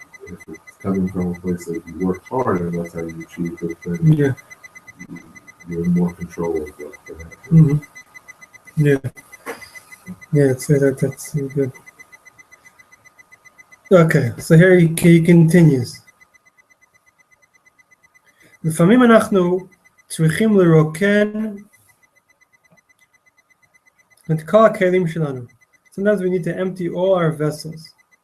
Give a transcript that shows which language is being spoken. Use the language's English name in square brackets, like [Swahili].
[English] If it's coming from a place that you worked hard and that's how you achieved it, then you're in more control of what can happen. Mm-hmm. Yeah. Yeah, that's good. Okay, so here he continues. [Hebrew] לפעמים אנחנו צריכים לרוקן את כל הכלים שלנו. [English] Sometimes we need to empty all our vessels.